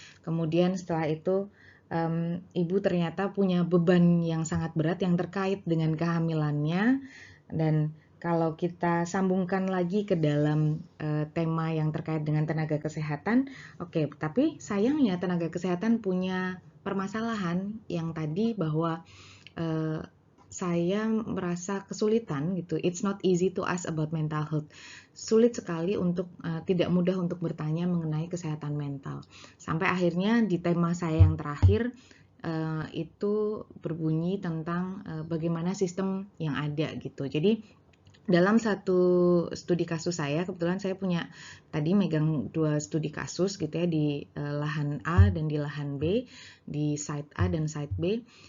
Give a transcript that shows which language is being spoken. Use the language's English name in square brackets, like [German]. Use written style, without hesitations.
[Indonesian] Kemudian setelah itu ibu ternyata punya beban yang sangat berat yang terkait dengan kehamilannya, dan kalau kita sambungkan lagi ke dalam tema yang terkait dengan tenaga kesehatan, oke, tapi sayangnya tenaga kesehatan punya permasalahan yang tadi bahwa saya merasa kesulitan gitu. [English] It's not easy to ask about mental health. [Indonesian] Sulit sekali untuk tidak mudah untuk bertanya mengenai kesehatan mental. Sampai akhirnya di tema saya yang terakhir, itu berbunyi tentang bagaimana sistem yang ada gitu. Jadi dalam satu studi kasus saya, kebetulan saya punya tadi megang 2 studi kasus gitu ya, di lahan A dan di lahan B, di site A dan site B.